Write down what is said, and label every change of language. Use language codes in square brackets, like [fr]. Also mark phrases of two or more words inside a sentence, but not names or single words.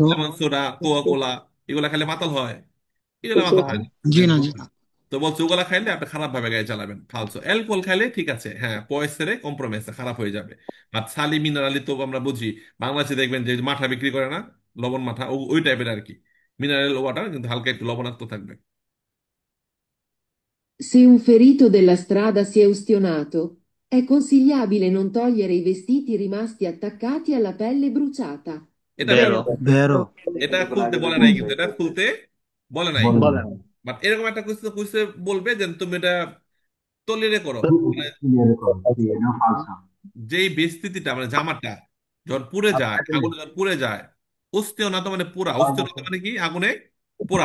[en] lemon soda, [bn] কোকা কোলা, এগুলা খেলে মাতাল হয়? এগুলো মাতাল হয় না। তো বলছে ওগুলা খাইলে আপনি খারাপ ভাবে গাড়ি চালাবেন, ফালসো। অ্যালকোহল খাইলে ঠিক আছে, হ্যাঁ, পয়সেরে কম্প্রোমাইজে খারাপ হয়ে যাবে। আর [it] sali minerali [bn] তো আমরা বুঝি, বাংলাদেশে দেখবেন যে মাঠা বিক্রি করে না, লবণ মাঠা, ওই টাইপের আর কি, [en] mineral water, [bn] কিন্তু হালকা একটু লবণাক্ত থাকবে। [it] Se un ferito della strada si è ustionato, è consigliabile non togliere i vestiti rimasti attaccati alla pelle bruciata. [bn] এটা বেরো। বেরো। [it] Vero. [bn] এটা খুলতে বলে নাই, কিন্তু এটা খুলতে বলে নাই। বলেন। বাট এরকম একটা কুইজে কুইজে বলবে যে তুমি এটা তলিয়ে করো, মানে [it] Falso. [bn] যেই বিস্তৃতিটা, মানে জামাটা যখন পুড়ে যায়, আগুনে যখন পুড়ে যায়, উস্তেও না তো মানে পুরা, উস্তেও না তো মানে কি আগুনে পোড়া।